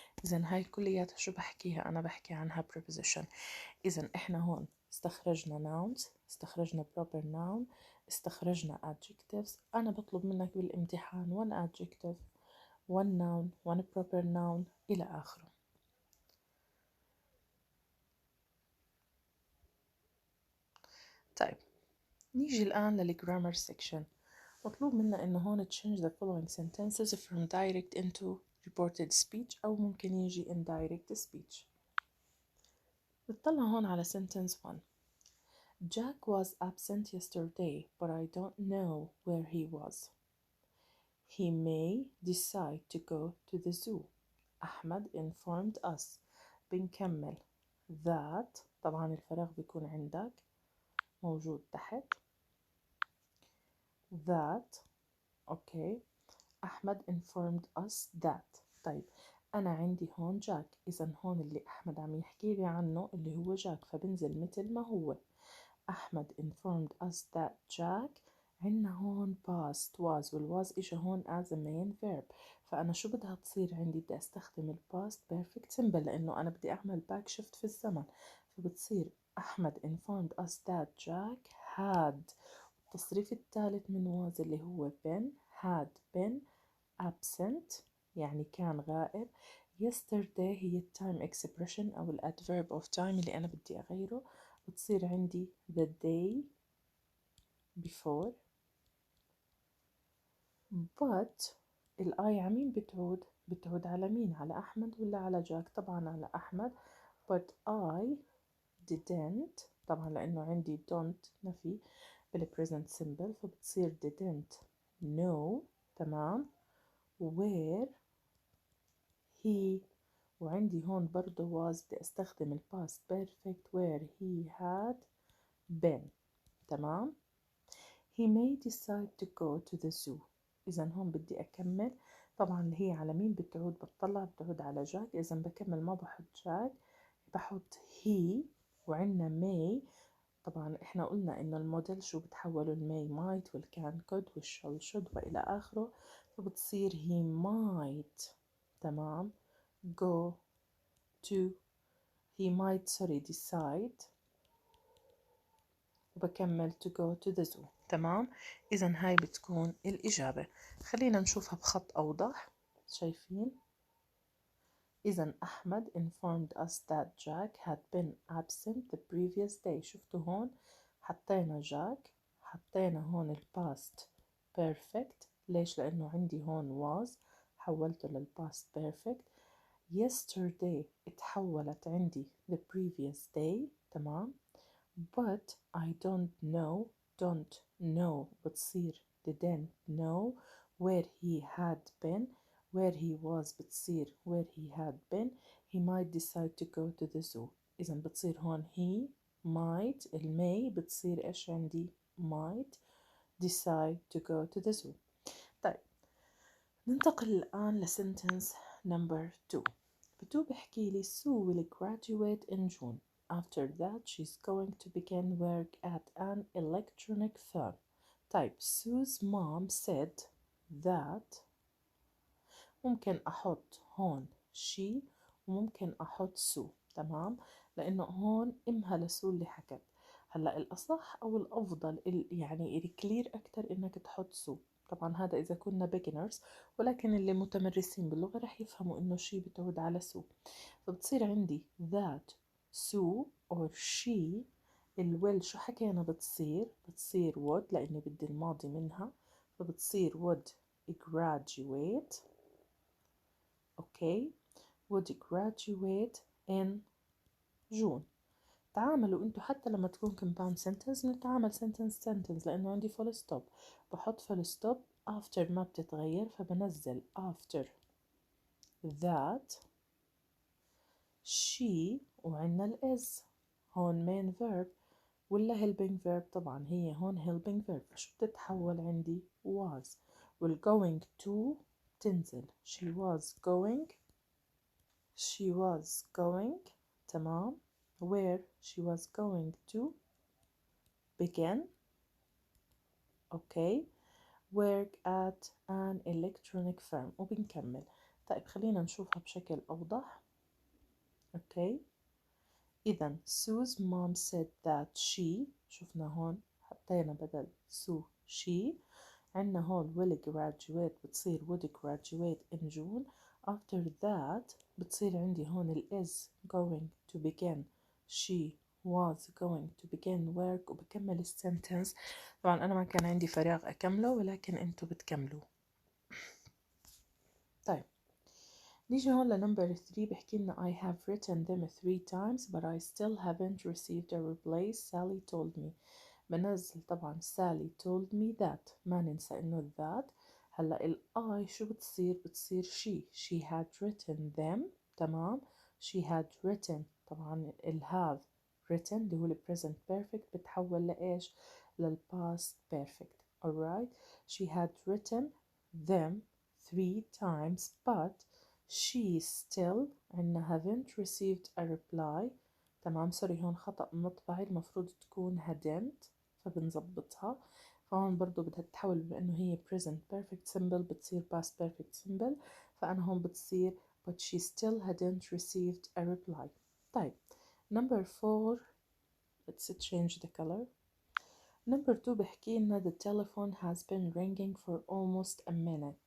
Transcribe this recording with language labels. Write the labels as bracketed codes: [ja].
[ar] إذن هاي كلياتها شو بحكيها؟ أنا بحكي عنها preposition. إذن إحنا هون استخرجنا nouns، استخرجنا proper noun، استخرجنا adjectives. أنا بطلب منك بالامتحان one adjective، one noun، one proper noun إلى آخره. طيب نيجي الآن للgrammar section. مطلوب منا إنه هون [en] change the following sentences from direct into reported speech، [ar] أو ممكن يجي [en] indirect speech. [ar] نطلع هون على sentence 1. [en] Jack was absent yesterday, but I don't know where he was. He may decide to go to the zoo. أحمد informed us. [ar] بنكمل that، طبعا الفراغ بيكون عندك موجود تحت that، أوكي. [en] أحمد informed us that. [ar] طيب أنا عندي هون جاك، إذا هون اللي أحمد عم يحكي لي عنه اللي هو جاك، فبنزل مثل ما هو. أحمد informed us that Jack. عنا هون past was، والwas إجا هون as a main verb، فأنا شو بدها تصير عندي؟ بدي أستخدم ال past perfect simple لأنه أنا بدي أعمل back shift في الزمن، فبتصير أحمد [en] informed us that Jack had. [ar] التصريف الثالث من was اللي هو been، [en] had been absent [ar] يعني كان غائب. yesterday هي time expression أو ال adverb of time اللي أنا بدي أغيره، بتصير عندي the day before. but الآي عمين بتعود؟ بتعود على مين؟ على أحمد ولا على جاك؟ طبعا على أحمد. [en] but I didn't، [ar] طبعا لأنه عندي [en] don't نفي بال present simple، فبتصير didn't know، تمام، where he. [ar] وعندي هون برضو was بدي استخدم ال past perfect [en] where he had been، [ar] تمام. [en] he may decide to go to the zoo. [ar] إذا هون بدي أكمل، طبعا اللي هي على مين بتعود؟ بتطلع بتعود على جاك، إذا بكمل ما بحط جاك، بحط he. وعندنا may، طبعا إحنا قلنا إنه الموديل شو بتحولوا الماي might والكان could والشل should وإلى آخره، فبتصير he might، تمام، go to، he might decide، وبكمل [en] to go to the zoo، [ar] تمام. إذا هاي بتكون الإجابة. خلينا نشوفها بخط أوضح. شايفين؟ إذا [en] أحمد informed us that Jack had been absent the previous day. [ar] شفتوا هون حطينا جاك، حطينا هون ال past perfect. ليش؟ لأنه عندي هون was، حولته لل past perfect. [en] yesterday اتحولت عندي the previous day، تمام. but I don't know بتصير didn't know where he had been. where he was بتصير where he had been. he might decide to go to the zoo. [ar] إذا بتصير هون [en] he might، المay بتصير إيش عندي؟ might decide to go to the zoo. طيب [ar] ننتقل الآن لسنتنس نمبر 2. ب2 بحكي لي [en] Sue will graduate in June. After that she's going to begin work at an electronic firm. [ar] طيب [en] Sue's mom said that [ar] ممكن أحط هون she وممكن أحط Sue. تمام، لأنه هون إمها لسو اللي حكت. هلأ الأصح أو الأفضل يعني الكلير أكتر إنك تحط سو. طبعا هذا إذا كنا beginners، ولكن اللي متمرسين باللغة رح يفهموا إنه شي بتعود على سو. [en] فبتصير عندي that Sue or she. [ar] الويل شو حكينا بتصير would لأني بدي الماضي منها، فبتصير [en] would graduate. Okay, would graduate in June. [ar] تعاملوا انتوا حتى لما تكون compound sentence بنتعامل sentence لأنه عندي full stop، بحط full stop after ما بتتغير، فبنزل [en] after that she [ar] وعنا ال is هون main verb ولا helping verb. طبعا هي هون helping verb، فشو بتتحول عندي was. [en] وال going to تنزل she was going. تمام، where she was going to begin. okay، work at an electronic firm. وبنكمل. [ar] طيب خلينا نشوفها بشكل أوضح. [en] okay، إذا Sue's mom said that she، شفنا هون حطينا بدل Sue she. عنا هون will graduate بتصير would graduate in June. after that بتصير عندي هون ال is going to begin she was going to begin work. [ar] وبكمل السنتنس. طبعا أنا ما كان عندي فراغ أكمله، ولكن أنتوا بتكملوا. طيب نيجي هون لنمبر 3 بحكي لنا [en] I have written them 3 times but I still haven't received a reply. Sally told me. [ar] بنزل طبعا [en] Sally told me that، [ar] ما ننسى إنه that. [en] هلا ال I شو بتصير she had written them. تمام، she had written. [ar] طبعا ال have written اللي هو ال present perfect بتحول لإيش؟ لل past perfect. [en] alright، she had written them 3 times but she still عنا haven't received a reply. [ar] تمام، سوري هون خطأ مطبعي، المفروض تكون hadn't، فبنظبطها. فهون برضو بدها تتحول بما انه هي present perfect simple بتصير past perfect simple، فأنا هون بتصير [en] but she still hadn't received a reply. طيب number 4 let's change the color. number 2 بحكي لنا the telephone has been ringing for almost a minute.